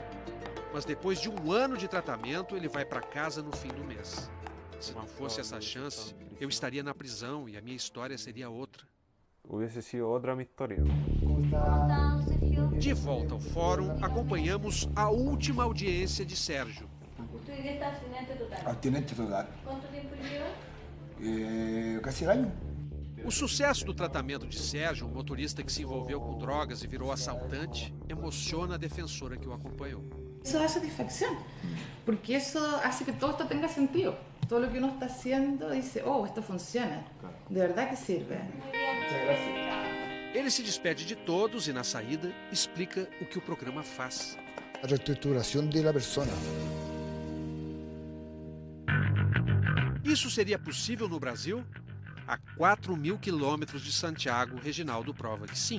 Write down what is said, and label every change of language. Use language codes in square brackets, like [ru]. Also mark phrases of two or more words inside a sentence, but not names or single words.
[pt] Mas depois de um ano de tratamento, ele vai para casa no fim do mês. Se não fosse essa chance, eu estaria na prisão e a minha história seria outra. [es] Hubiese sido [pt] outra minha história. De volta ao fórum, acompanhamos a última audiência de Sérgio. [es] ¿Tú eres abstinente total? Abstinente total. ¿Cuánto tiempo lleva? Casi año. [pt] O sucesso do tratamento de Sérgio, um motorista que se envolveu com drogas e virou assaltante, emociona a defensora que o acompanhou. Isso dá satisfação, porque isso [es] hace que todo esto tenga sentido. Todo lo que uno está haciendo dice, oh, esto funciona. De verdad que sirve. [pt] Ele se despede de todos e, na saída, explica o que o programa faz. A reestruturação da pessoa. Isso seria possível no Brasil? A 4.000 quilômetros de Santiago, Reginaldo prova que sim.